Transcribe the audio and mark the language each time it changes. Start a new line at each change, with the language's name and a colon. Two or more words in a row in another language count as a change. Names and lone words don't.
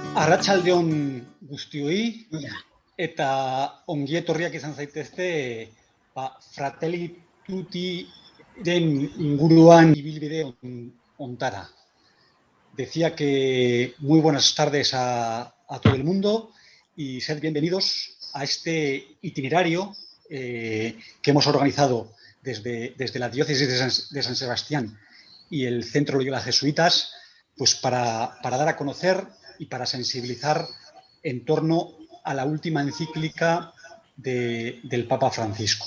Basque: Arratsaldeon guztioi eta ongi etorriak izan zaitezte Fratelli Tuttiren inguruan ibilbide hontara.
Spanish: Decía que muy buenas tardes a todo el mundo y sed bienvenidos a este itinerario que hemos organizado desde la diócesis de San Sebastián y el Centro Loyola Jesuitas, pues para dar a conocer y para sensibilizar en torno a la última encíclica del Papa Francisco.